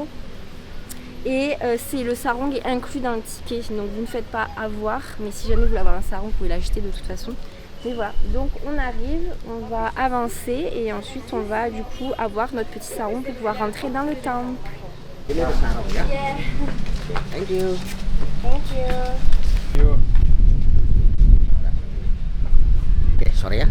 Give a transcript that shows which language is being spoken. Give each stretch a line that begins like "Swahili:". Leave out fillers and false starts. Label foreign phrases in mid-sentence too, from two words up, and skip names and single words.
French: Et c'est le sarong est inclus dans le ticket, donc vous ne faites pas avoir, mais si jamais vous voulez avoir un sarong, vous pouvez l'acheter de toute façon. Mais voilà, donc on arrive, on va avancer et ensuite on va du coup avoir notre petit sarong pour pouvoir rentrer dans le temple.
Indonesian: Ini udah sarap ya.
English: Yeah. Thank you. Thank you.
Indonesian: Yuk. Oke, sorry ya.